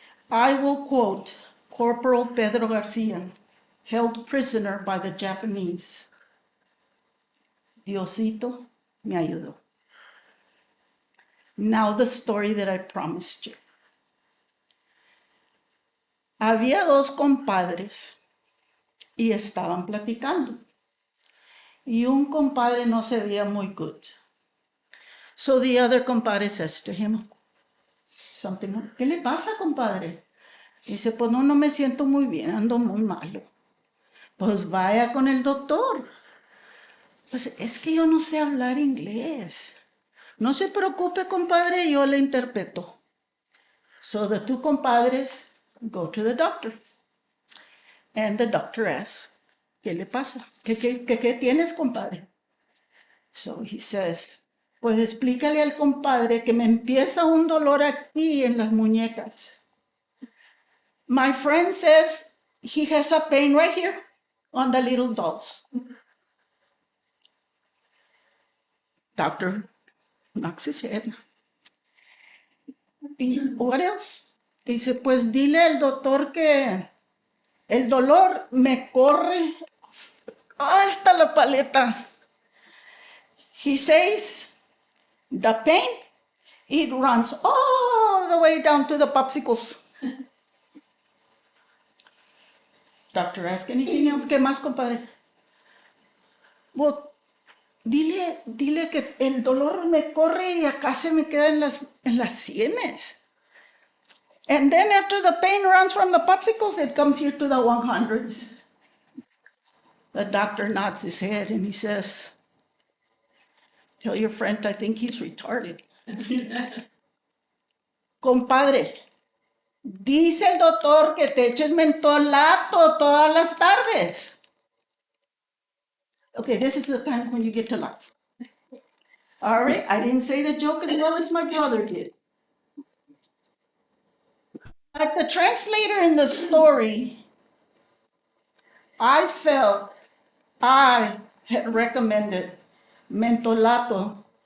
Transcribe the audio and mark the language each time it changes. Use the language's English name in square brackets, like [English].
[English] I will quote Corporal Pedro Garcia, held prisoner by the Japanese. [Spanish] Diosito me ayudó. [English] Now the story that I promised you. [Spanish] Había dos compadres y estaban platicando. Y un compadre no se veía muy [English] good. So the other compadre says to him, something, [Spanish] ¿qué le pasa, compadre? Dice, pues no me siento muy bien, ando muy malo. Pues vaya con el doctor. Pues es que yo no sé hablar inglés. No se preocupe, compadre, yo le interpreto. [English] So the two compadres go to the doctor. And the doctor asks, [Spanish] ¿qué le pasa? ¿Qué tienes, compadre? [English] So he says, [Spanish] pues explícale al compadre que me empieza un dolor aquí en las muñecas. [English] My friend says he has a pain right here on the little dolls. Doctor knocks his head. What else? [Spanish] Dice, pues dile al doctor que el dolor me corre hasta la paleta. [English] He says, the pain, it runs all the way down to the popsicles. Doctor asks, anything else? [Spanish] ¿Qué más, compadre? [English] Well, [Spanish] dile que el dolor me corre y acá se me queda en las sienes. [English] And then after the pain runs from the popsicles, it comes here to the 100s. The doctor nods his head and he says, tell your friend I think he's retarded. [Spanish] Compadre, dice el doctor que te eches mentolato todas las tardes. [English] Okay, this is the time when you get to laugh. All right, I didn't say the joke as well as my brother did. Like the translator in the story, I felt I had recommended mentolato